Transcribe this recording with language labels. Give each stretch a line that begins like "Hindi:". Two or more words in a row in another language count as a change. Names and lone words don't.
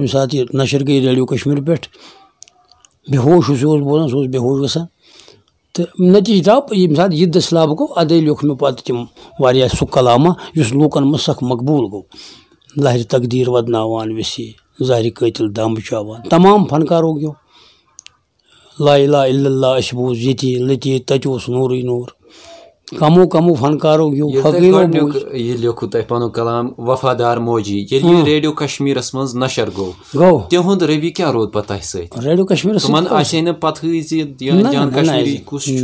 Kashmiri: ییٚمہِ ساتہٕ یہِ نشر گٔے ریڈیو کشمیٖر پٮ۪ٹھ بے ہوش یُس اوس بوزان سُہ اوس بے ہوش گژھان تہٕ نٔتیٖجہٕ درٛاو ییٚمہِ ساتہٕ یہِ دٔسلاب گوٚو اَدَے لیوٚکھ مےٚ پَتہٕ تِم واریاہ سُہ کلامہ یُس لوٗکَن منٛز سخ مقبوٗل گوٚو لہرِ تقدیٖر ودناوان ویسے زہرِ قٲتِل دم بچاوان تمام فنکارو گیو
Arabic: لا اِلہ الا اللہ
Kashmiri: اَسہِ بوٗز ییٚتی لٔتی تَتہِ اوس نوٗرٕے نوٗر کمو فنکارو گیو یہِ لیوٚکھوٗ تۄہہِ پنُن کلام وفادار موجی ییٚلہِ یہِ ریڈیو کشمیٖرس منٛز نشر گوٚو تِہُنٛد روی کیٛاہ روٗد پتہٕ تۄہہِ سۭتۍ ریڈیو کشمیٖرس تِمن آسہِ نہٕ پتہٕے زِ انجان کشمیری کُس چھُ